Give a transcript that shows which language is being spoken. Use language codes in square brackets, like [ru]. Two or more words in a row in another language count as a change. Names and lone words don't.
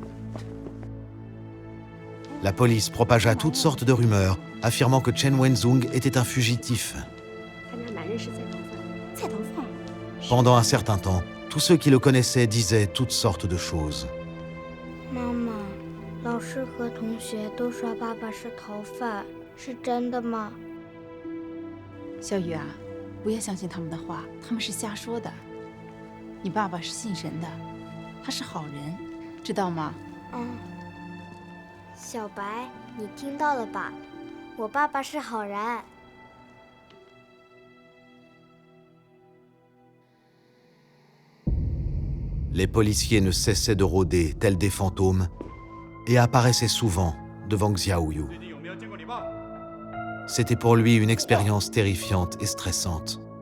[fr] La police propagea toutes sortes de rumeurs, affirmant que Chen Wenzhong était un fugitif. Pendant un certain temps, tous ceux qui le connaissaient disaient toutes sortes de choses. [zh] 妈妈，老师和同学都说爸爸是逃犯，是真的吗？小雨啊，不要相信他们的话，他们是瞎说的。你爸爸是信神的，他是好人，知道吗？嗯。小白，你听到了吧？我爸爸是好人。 [fr] Les policiers ne cessaient de rôder, tels des fantômes, et apparaissaient souvent devant Xiaoyu. C'était pour lui une expérience terrifiante et stressante.